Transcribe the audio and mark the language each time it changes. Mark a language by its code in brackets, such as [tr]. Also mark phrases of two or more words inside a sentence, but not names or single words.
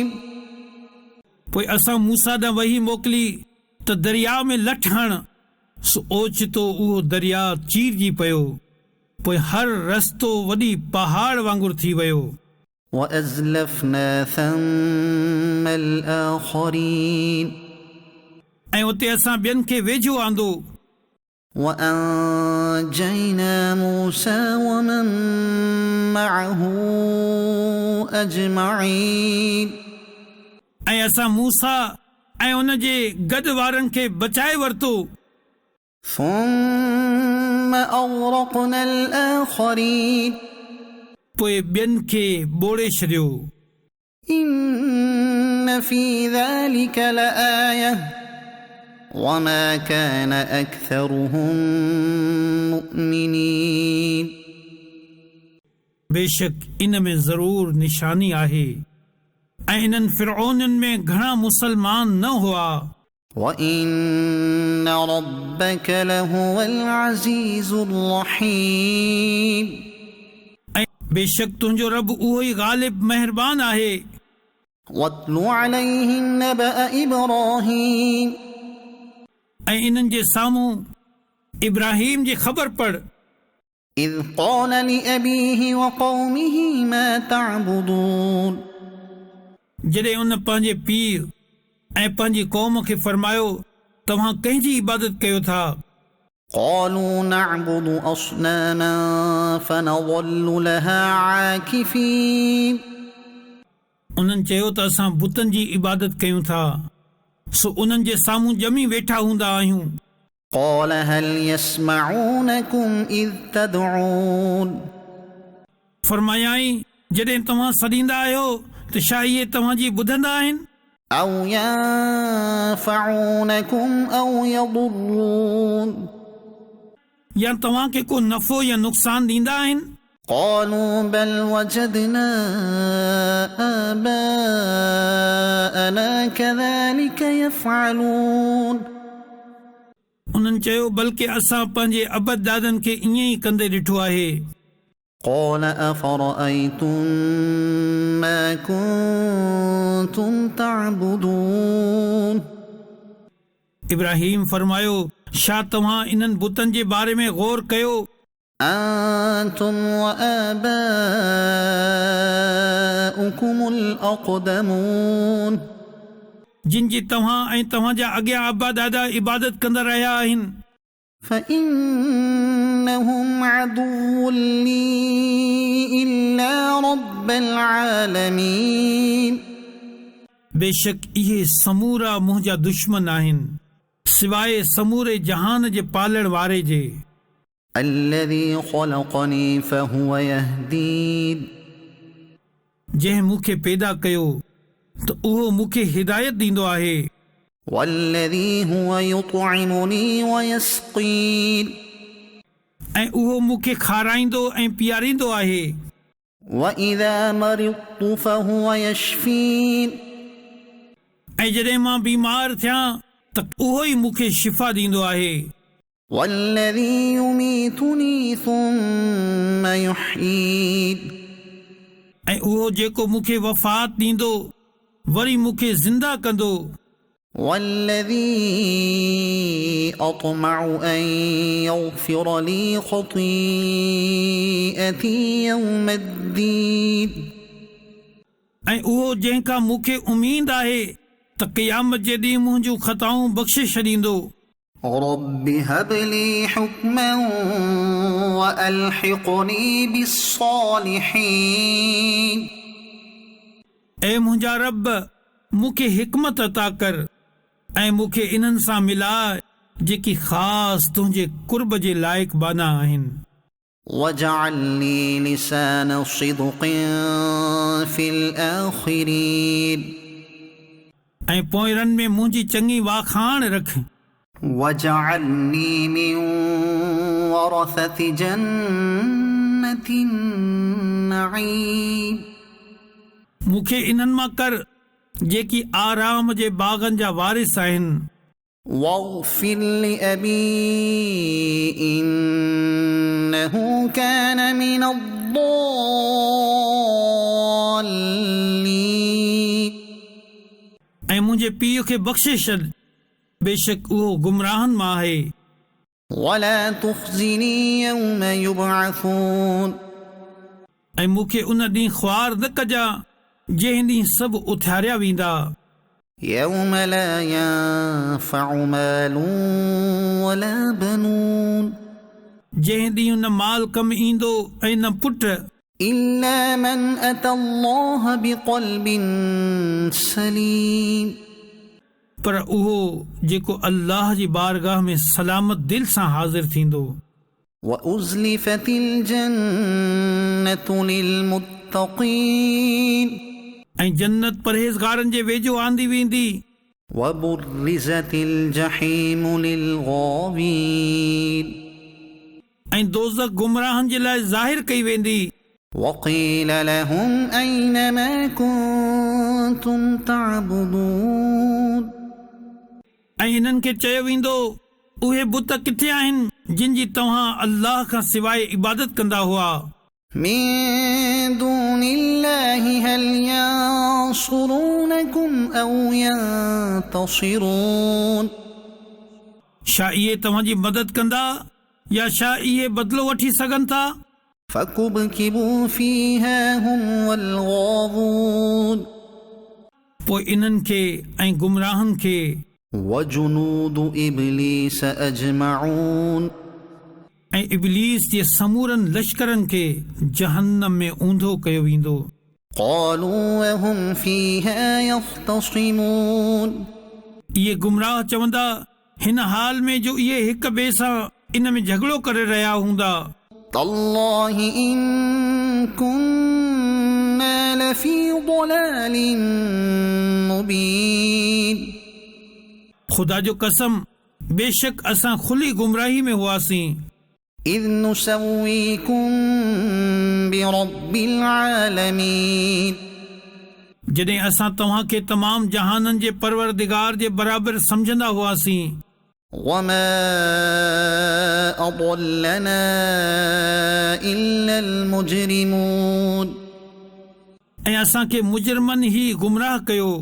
[sd] पोइ असां मूसा ॾांहुं वही मोकिली त दरिया में लठ हण सो ओचितो उहो दरिया चीरजी पियो पोइ हर रस्तो वॾी पहाड़ वांगुरु थी वियो [ar] وأزلفنا ثم الآخرين [sd] ऐं उते असां ॿियनि खे वेझो आंदो [ar] وأنجينا موسى ومن معه أجمعين [sd] ऐं असां मूसा ऐं उन जे गॾु वारनि खे बचाए वरितो [ar] ثم أغرقنا الآخرين [sd] पोइ ॿियनि खे ॿोड़े छॾियो [ar] إن في ذلك لآية وما كان أكثرهم مؤمنين [sd] बेशक इन में ज़रूर निशानी आहे ऐं इन्हनि फिरौननि में घणा मुसलमान न हुआ [ar] وإن ربك لهو العزيز الرحيم [sd] ऐं बेशक तुंहिंजो रब उहो ई ग़ालिब महिरबान आहे [ar] واتل عليهم نبأ إبراهيم [sd] ऐं इन्हनि जे साम्हूं इब्राहिम जी ख़बर पढ़ [ar] إذ قال لأبيه وقومه ما تعبدون [sd] जॾहिं उन पंहिंजे पीउ ऐं पंहिंजी क़ौम खे फरमायो तव्हां कंहिंजी इबादत कयो था [ar] قالوا نعبد أصناما فنظل لها عاكفين [sd] उन्हनि चयो त असां बुतनि जी इबादत कयूं था सो उन्हनि जे साम्हूं ॼमी वेठा हूंदा आहियूं [ar] قال هل يسمعونكم إذ تدعون [sd] फरमायाई जॾहिं तव्हां सॾींदा आहियो त छा इहे तव्हांजी ॿुधंदा आहिनि [ar] أو ينفعونكم أو يضرون [sd] या तव्हांखे को नफ़ो या नुक़सान ॾींदा आहिनि [ar] قالوا بل وجدنا آباءنا كذلك يفعلون [sd] उन्हनि चयो बल्कि असां पंहिंजे अबद दादनि खे ईअं ई कंदे ॾिठो आहे [ar] قال أفرأيتم ما كنتم تعبدون [sd] इब्राहिम फरमायो छा तव्हां इन्हनि बुतनि जे बारे में गौर कयो [ar] أنتم وآباؤكم الأقدمون [sd] जिन जी तव्हां ऐं तव्हांजा अॻियां अबा दादा इबादत कंदा रहिया आहिनि [ar] فإنهم عدو لي إلا رب العالمين [sd] बेशक इहे समूरा मुंहिंजा दुश्मन आहिनि सवाइ समूरे जहान जे पालण वारे जे [ar] الذي خلقني فهو يهدين [sd] जंहिं मूंखे पैदा कयो त उहो मूंखे हिदायत ॾींदो आहे [ar] والذي هو يطعمني ويسقين [sd] ऐं उहो मूंखे खाराईंदो ऐं पीआरींदो आहे। [ar] وإذا مرضت فهو يشفين [sd] ऐं जॾहिं मां बीमार थियां त उहो ई मूंखे शिफ़ा ॾींदो आहे। [ar] والذي يميتني ثم يحيين [sd] ऐं उहो जेको मूंखे वफ़ात ॾींदो वरी मूंखे ज़िंदा कंदो। [ar] والذي أطمع أن يغفر لي خطيئتي يوم الدين [sd] ऐं उहो जंहिंखां मूंखे उमीद आहे त क़यामत जे ॾींहुं मुंहिंजूं ख़ताऊं बख़्शे छॾींदो। [ar] رب هب لي حكما وألحقني بالصالحين [sd] ऐं मुंहिंजा रब मूंखे हिकमत अता कर ऐं मूंखे इन्हनि सां मिलाए जेकी ख़ासि तुंहिंजे कुर्ब जे लाइक़ बाना आहिनि। [ar] واجعل لي لسان صدق في الآخرين [sd] ऐं पोइरनि में मुंहिंजी चङी वाखाण रख। [ar] واجعلني من ورثة جنة النعيم [sd] मूंखे इन्हनि मां कर जेकी आराम जे बाग़नि जा वारिस आहिनि। [ar] واغفر لأبي إنه كان من الضالين [sd] ऐं मुंहिंजे पीउ खे बख़्शे छॾ बेशक उहो गुमराहनि मां आहे। [ar] ولا تخزني يوم يبعثون [sd] ऐं मूंखे उन ॾींहुं ख़्वार न कजां जंहिं ॾींहुं सभु उथियारिया वेंदा। [ar] يوم لا ينفع مال ولا بنون [sd] जंहिं ॾींहुं न माल कमु ईंदो ऐं न पुट [ar] إلا من أتى الله بقلب سليم [sd] पर उहो जेको अल्लाह जी बारगाह में सलामत दिल सां हाज़िर थींदो। [ar] وأزلفت الجنة للمتقين [sd] ऐं जन्नत परहेज़गारनि जे वेझो आंदी वेंदी। [ar] وبرزت الجحيم للغاوين [sd] ऐं दोज़ख गुमराहनि जे लाइ ज़ाहिर कई वेंदी। [ar] وقيل لهم أين ما كنتم تعبدون [sd] ऐं हिननि खे चयो वेंदो उहे बुत किथे आहिनि जिन जी तव्हां अल्लाह खां सवाइ इबादत कंदा हुआ। [ar] من دون الله هل ينصرونكم أو ينتصرون [sd] छा इहे तव्हांजी मदद कंदा या छा इहे बदिलो वठी सघनि था। [ar] فكبكبوا فيها هم والغاوون [sd] पोइ इन्हनि खे ऐं गुमराहनि खे [ar] وجنود إبليس أجمعون [sd] ऐं इब्लीस जे समूरनि लश्करनि खे जहन्नम में ऊंधो कयो वेंदो। [ar] قالوا وهم فيها يختصمون [sd] इहे गुमराह चवंदा हिन हाल में जो इहे हिक ॿिए सां इन में झगड़ो करे रहिया हूंदा। [ar] تالله إن كنا لفي ضلال مبين [sd] खुदा जो कसम बेशक असां खुली गुमराही में हुआसीं। [ar] إذ نسويكم برب العالمين [sd] जॾहिं असां तव्हांखे तमाम जहाननि जे परवरदिगार जे बराबरि समझंदा हुआसीं। [ar] وما أضلنا إلا المجرمون [sd] ऐं असांखे मुजरमनि ई गुमराह कयो।